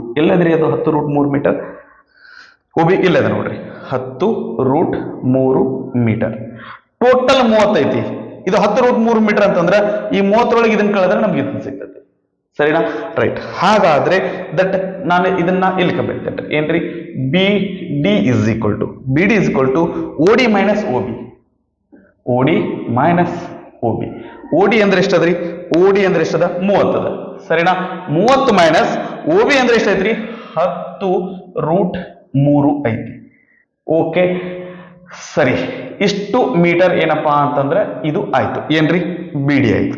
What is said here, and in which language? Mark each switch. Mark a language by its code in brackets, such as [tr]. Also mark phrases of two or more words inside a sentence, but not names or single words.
[kn] ಎಲ್ಲದ್ರಿ ಅದು 10√3 ಮೀಟರ್? OB ಇಲ್ಲದ ನೋಡ್ರಿ, 10√3 ಮೀಟರ್. ಟೋಟಲ್ 30 ಐತಿ. ಇದು 10√3 ಮೀಟರ್ ಅಂತಂದ್ರೆ ಈ 30 ಇದನ್ನ ಕಳೆದ್ರೆ ನಮ್ಗೆ ಇದನ್ನ ಸಿಗ್ತದೆ. ಸರಿನಾ? ರೈಟ್. ಹಾಗಾದ್ರೆ ನಾನು ಇದನ್ನ ಇಲ್ಲಿ ಕಂಡುಹಿಡಿತೇನೆ. ಏನ್ರಿ? [en] BD = OD minus OB. OD minus OB. [kn] OD ಅಂದ್ರೆ ಎಷ್ಟದ್ರಿ? OD ಅಂದ್ರೆ ಎಷ್ಟದ? 30 ಅದ. ಸರಿನಾ? 30 ಮೈನಸ್ OB ಅಂದ್ರೆ ಎಷ್ಟೈತ್ರಿ? 10√3 3 ಐತಿ. ಓಕೆ ಸರಿ, ಇಷ್ಟು ಮೀಟರ್ ಏನಪ್ಪಾ ಅಂತಂದ್ರೆ ಇದು ಆಯ್ತು ಏನ್ರಿ, ಬಿ ಡಿ ಆಯ್ತು.